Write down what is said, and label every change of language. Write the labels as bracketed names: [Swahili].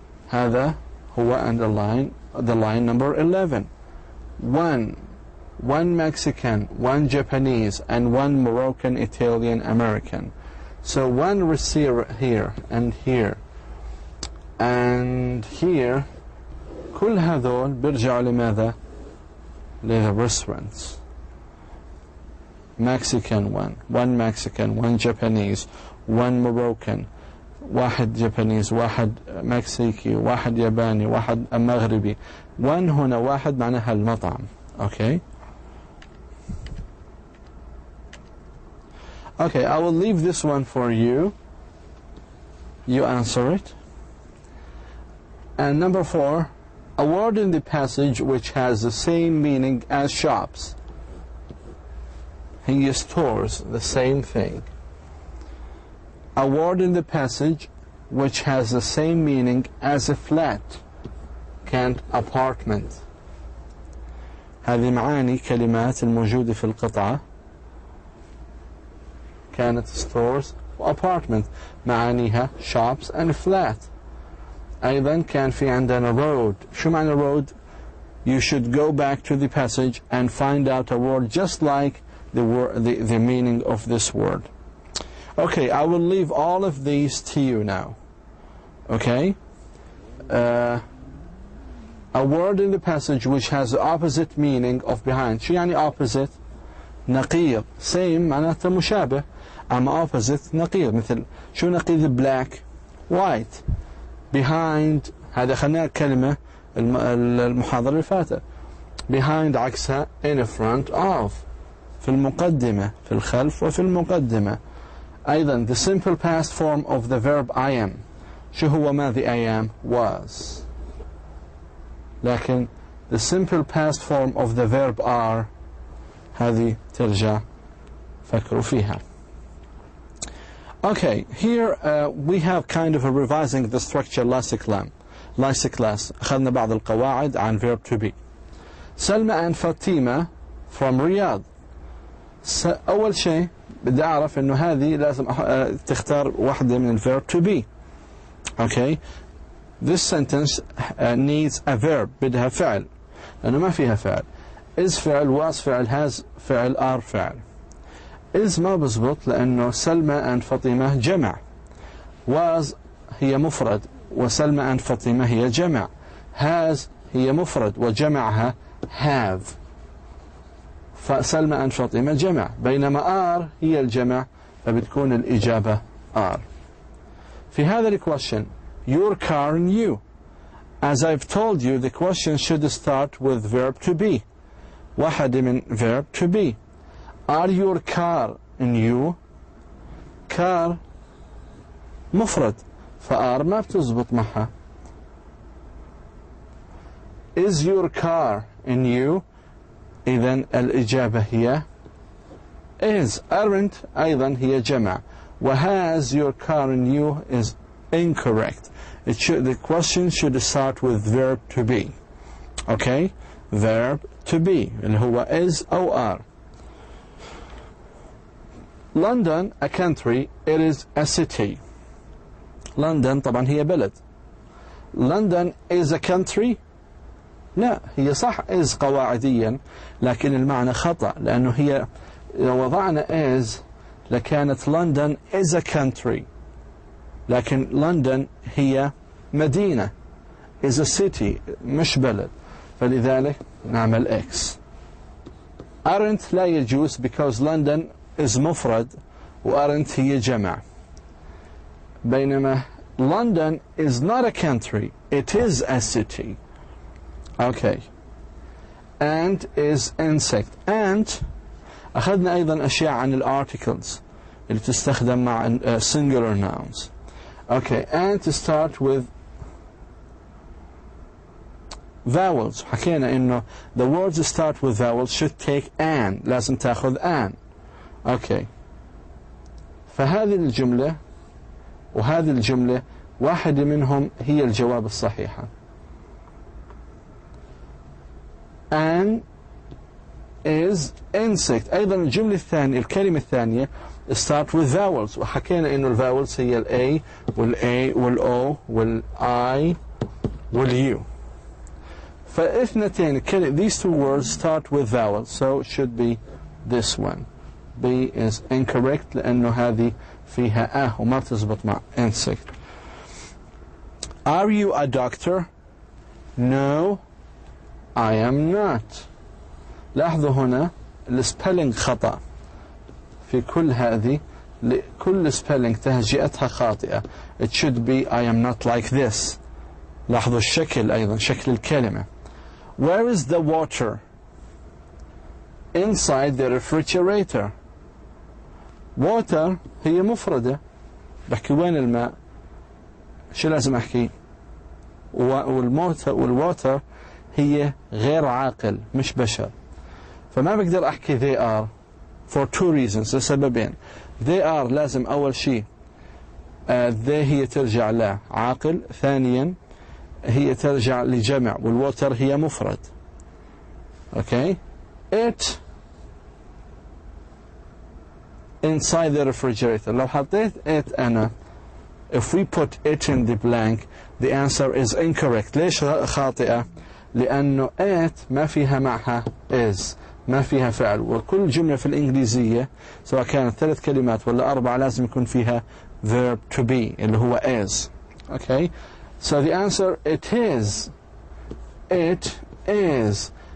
[Arabic] هذا هو [English] underline, the line number 11. One Mexican, one Japanese, and one Moroccan, Italian, American. So one receiver here and here and here. [Arabic] كل هذول بيرجعوا لماذا؟ [English] the restaurants. Mexican one Mexican, one Japanese, one Moroccan, [Arabic] واحد Japanese, واحد مكسيكي, واحد ياباني, واحد مغربي. one هنا واحد معناها المطعم. [English] Okay? Okay, I will leave this one for you. You answer it. And number 4, a word in the passage which has the same meaning as shops. He stores the same thing. A word in the passage which has the same meaning as a flat, كانت apartment. [Arabic] هذه معاني كلمات الموجودة في القطعة. [English] كانت stores و apartment. معانيها shops and flat. [Arabic] أيضا كان في عندنا road. شو معنى [English] road؟ You should go back to the passage and find out a word just like the meaning of this word. Okay, I will leave all of these to you now. Okay? A word in the passage which has the opposite meaning of behind. [Arabic] شو يعني opposite؟ نقيض. Same معناته مشابه. أما opposite نقيض. مثل شو نقيض black؟ white. Behind هذا خلينا كلمة المحاضرة اللي فاتت. [English] Behind عكسها in front of. [Arabic] في المقدمة، في الخلف وفي المقدمة. أيضا [English] the simple past form of the verb I am. [Arabic] شو هو ماضي [English] I am؟ was. [Arabic] لكن [English] the simple past form of the verb are [Arabic] هذه ترجع فكروا فيها. [English] Okay, here we have kind of a revising the structure last class. [Arabic] أخذنا بعض القواعد عن verb to be. [English] سلمى and Fatima from Riyadh. [Arabic] أول شيء بدي أعرف إنه هذه لازم تختار واحدة من verb to be. [English] Okay, this sentence needs a verb. [Arabic] بدها فعل لأنه ما فيها فعل. is فعل، was فعل، has فعل، are فعل. is ما بزبط لأنه سلمى and فاطمة جمع. was هي مفرد وسلمى and فاطمة هي جمع. has هي مفرد وجمعها have. فسلمى and فاطمة جمع، بينما are هي الجمع فبتكون الإجابة are. في هذا [English] الquestion your car and you. As I've told you, the question should start with verb to be. [Arabic] واحدة من [English] verb to be. Are your car and you؟ car [Arabic] مفرد فار ما بتزبط معها. [English] Is your car and you؟ [Arabic] إذن الإجابة هي [English] is. [Arabic] aren't أيضا هي جمع. [English] وhas your car and you is incorrect. The question should start with verb to be. Okay? Verb to be [Arabic] اللي هو [English] is أو are. London a country, it is a city. [Arabic] London طبعا هي بلد. [English] London is a country. [Arabic] لا هي صح is قواعديا لكن المعنى خطأ لأنه هي لو وضعنا is لكانت [English] London is a country [Arabic] لكن London هي مدينة [English] is a city [Arabic] مش بلد فلذلك نعمل X. aren't لا يجوز [English] because London is [Arabic] مفرد و aren't هي جمع. بينما [English] London is not a country, it is a city. Okay. And is insect. [Arabic] And أخذنا أيضا أشياء عن الارticles اللي تستخدم مع [English] singular nouns. Okay. And to start with vowels. [Arabic] حكينا إنه [English] the words start with vowels should take an. [Arabic] لازم تأخذ an. [English] Okay. [Arabic] فهذه الجملة وهذه الجملة واحدة منهم هي الجواب الصحيحة. [English] An is insect. [Arabic] أيضا الجملة الثانية الكلمة الثانية [English] start with vowels [Arabic] وحكينا إنه الvowels هي A والA والO والI والU. فاثنتين [English] these two words start with vowels so it should be this one. B is incorrect [Arabic] لأنه هذه فيها وما تزبط مع insect. [English] Are you a doctor? No, I am not. [Arabic] لاحظوا هنا السبيلنج خطأ في كل هذه كل سبيلنج تهجئتها خاطئة. [English] It should be I am not like this. [Arabic] لاحظوا الشكل أيضا شكل الكلمة. [English] Where is the water? Inside the refrigerator. [Arabic] Water هي مفردة بحكي وين الماء شو لازم أحكي والwater هي غير عاقل مش بشر فما بقدر أحكي [English] they are for two reasons [Arabic] لسببين. [English] they are [Arabic] لازم أول شيء they هي ترجع لا عاقل ثانيا هي ترجع لجمع والwater هي مفرد. [English] okay it inside the refrigerator. [Arabic] لو حطيت [English] it [Arabic] أنا [English] if we put it in the blank The answer is incorrect. [Arabic] ليش خاطئة؟ لأنه it ما فيها معها is، ما فيها فعل، وكل جملة في الإنجليزية سواء كانت 3 كلمات ولا 4 لازم يكون فيها verb to be اللي هو is. [English] Okay, so the answer it is. It is.